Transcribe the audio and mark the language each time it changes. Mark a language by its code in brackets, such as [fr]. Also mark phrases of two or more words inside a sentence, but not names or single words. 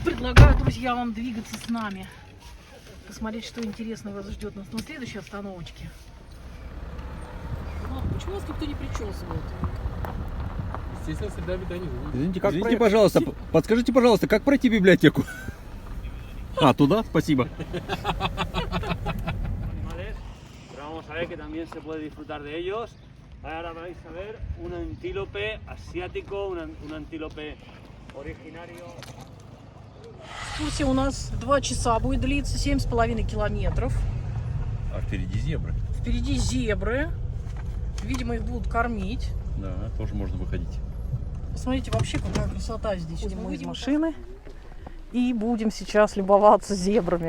[ru] Предлагаю, друзья, вам двигаться с нами. Посмотреть, что интересного вас ждет нас на следующей остановочке. Почему вас никто не причесывает? Естественно, среда обитания. Извините, пожалуйста, подскажите, пожалуйста, как пройти библиотеку? А, туда? Спасибо. [es] Animales, pero vamos a ver que también se puede disfrutar de ellos. Ahora vais a ver un antílope asiático, un antílope originario. [ru] Экскурсия у нас 2 часа будет длиться, 7,5 километров. А впереди зебры. Впереди зебры. Видимо, их будут кормить. Да, тоже можно выходить. Посмотрите, вообще какая красота здесь. Мы из машины и будем сейчас любоваться зебрами.